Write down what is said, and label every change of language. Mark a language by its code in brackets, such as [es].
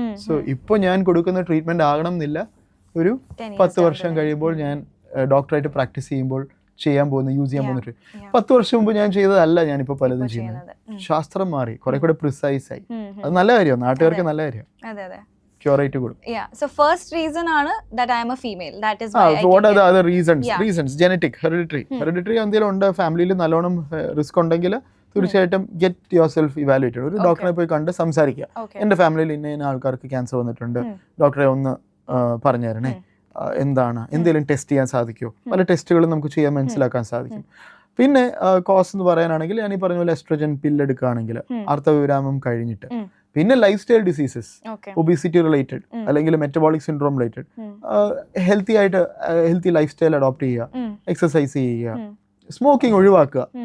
[ml] So ഇപ്പോൾ ഞാൻ കൊടുക്കുന്ന ട്രീറ്റ്മെന്റ് ആകണം എന്നില്ല, ഒരു 10 വർഷം കഴിയുമ്പോൾ ഞാൻ ഡോക്ടറായിട്ട് പ്രാക്ടീസ് ചെയ്യുമ്പോൾ യൂസ് ചെയ്യാൻ പോകുന്ന 10 വർഷം മുമ്പ് ഞാൻ ചെയ്തതല്ല ഞാനിപ്പോൾ പലതും ചെയ്യുന്നത്. ശാസ്ത്രം മാറി, കുറെ കൂടെ പ്രിസൈസ് ആയി. അത് നല്ല കാര്യമാണ്, നാട്ടുകാർക്ക് നല്ല കാര്യം. [en] Cure rate good. Yeah. So first reason ആണ് that I am a female. That is why. So what are the other reasons? Yeah. Reasons genetic, hereditary. [ml] Hereditary എന്തെങ്കിലും ഉണ്ട്, ഫാമിലിയിൽ നല്ലോണം റിസ്ക് ഉണ്ടെങ്കിൽ തീർച്ചയായിട്ടും [en] Get yourself evaluated. [ml] ഒരു ഡോക്ടറെ പോയി കണ്ട് സംസാരിക്കുക. എൻ്റെ ഫാമിലിയിൽ ഇന്ന ആൾക്കാർക്ക് ക്യാൻസർ വന്നിട്ടുണ്ട്, ഡോക്ടറെ ഒന്ന് പറഞ്ഞു തരണേ, എന്താണ്, എന്തെങ്കിലും ടെസ്റ്റ് ചെയ്യാൻ സാധിക്കുമോ? പല ടെസ്റ്റുകളും നമുക്ക് ചെയ്യാൻ മനസ്സിലാക്കാൻ സാധിക്കും. പിന്നെ കോസ് എന്ന് പറയാനാണെങ്കിൽ ഞാൻ ഈ പറഞ്ഞ പോലെ എസ്ട്രോജൻ പില്ല് എടുക്കുകയാണെങ്കിൽ ആർത്തവവിരാമം കഴിഞ്ഞിട്ട്, പിന്നെ life style diseases, obesity related അല്ലെങ്കിൽ metabolic syndrome related, healthy life style adopt ചെയ്യുക, എക്സസൈസ് ചെയ്യുക, സ്മോക്കിംഗ് ഒഴിവാക്കുക.